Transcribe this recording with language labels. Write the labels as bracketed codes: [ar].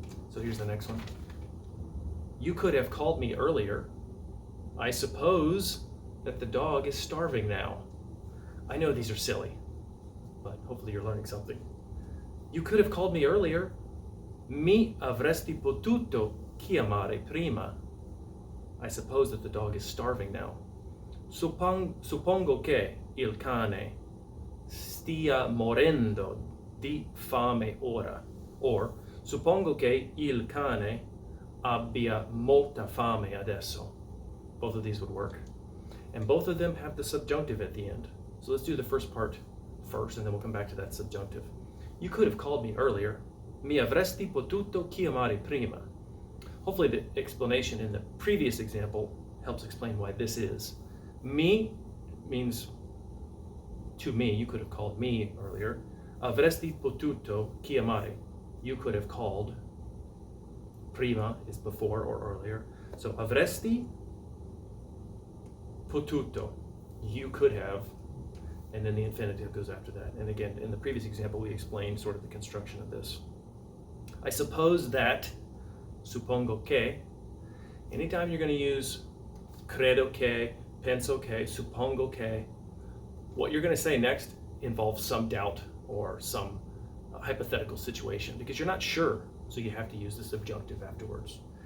[en] So here's the next one. You could have called me earlier. I suppose that the dog is starving now. I know these are silly, but hopefully you're learning something. You could have called me earlier. [it] Mi avresti potuto chiamare prima. [en] I suppose that the dog is starving now. [it] Suppongo che il cane stia morendo di fame ora. Or, suppongo che il cane abbia molta fame adesso. [en] Both of these would work. And both of them have the subjunctive at the end. So let's do the first part first, and then we'll come back to that subjunctive. You could have called me earlier. [it] Mi avresti potuto chiamare prima. [en] Hopefully the explanation in the previous example helps explain why this is. Mi means to me. You could have called me earlier. [it] Avresti potuto chiamare. [en] You could have called. Prima is before or earlier. So [it] avresti potuto. [en] You could have. And then the infinitive goes after that. And again, in the previous example, we explained sort of the construction of this. I suppose that, [it] suppongo che. [en] Anytime you're going to use [it] credo che, penso che, suppongo che, [en] what you're going to say next involves some doubt or some hypothetical situation because you're not sure, so you have to use the subjunctive afterwards.